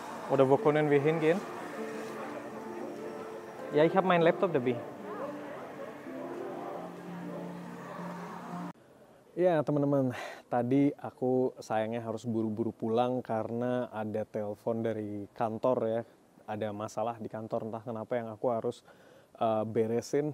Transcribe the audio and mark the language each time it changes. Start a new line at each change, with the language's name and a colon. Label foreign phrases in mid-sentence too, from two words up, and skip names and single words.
German: Oder wo können wir hingehen? Ja, ich habe meinen Laptop dabei.
Indonesian: Ya teman-teman, tadi aku sayangnya harus buru-buru pulang karena ada telepon dari kantor ya. Ada masalah di kantor, entah kenapa yang aku harus beresin.